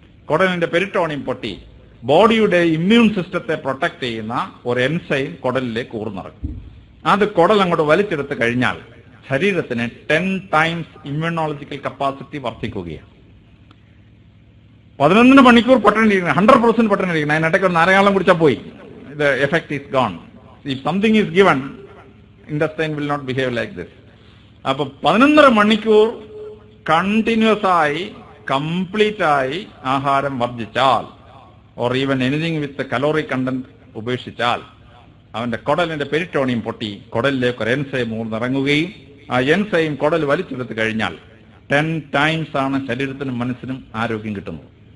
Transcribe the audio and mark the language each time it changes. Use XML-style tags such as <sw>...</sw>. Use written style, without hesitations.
<ml>കുടലിന്റെ peritoneum പൊട്ടി ബോഡിയുടെ immune സിസ്റ്റത്തെ പ്രൊട്ടക്ട് ചെയ്യുന്ന ഒരു എൻസൈം കുടലിലേക്ക് ഊർന്നിറക്കും. അത് കുടൽ അങ്ങോട്ട് വലിച്ചെടുത്ത് കഴിഞ്ഞാൽ ശരീരത്തിന് 10 times ഇമ്മ്യൂണോളജിക്കൽ കപ്പാസിറ്റി വർദ്ധിക്കുകയാണ്. 11 മണിക്കൂർ പട്ടണിരിക്കുന്നത്, 100% പട്ടണിരിക്കുന്നത്. അതിനിടയ്ക്ക് ഒരു നാരങ്ങാളം കുടിച്ചാൽ പോയി, the effect is gone.</ml> <en>If something is given, intestine will not behave like this.</en> <ml>അപ്പൊ 11.5 മണിക്കൂർ കണ്ടിന്യൂസ് ആയി കംപ്ലീറ്റ് ആയി ആഹാരം വർജിച്ചാൽ, or even anything with calorie content ഉപേക്ഷിച്ചാൽ, അവന്റെ കുടലിന്റെ പെരിറ്റോണിയം പൊട്ടി കുടലിലേക്ക് ഒരു എൻസൈം ഊർന്നിറങ്ങുകയും ആ എൻസൈം കുടൽ വലിച്ചെടുത്ത് കഴിഞ്ഞാൽ 10 times ആണ് ശരീരത്തിനും മനസ്സിനും ആരോഗ്യം കിട്ടുന്നത്.</ml>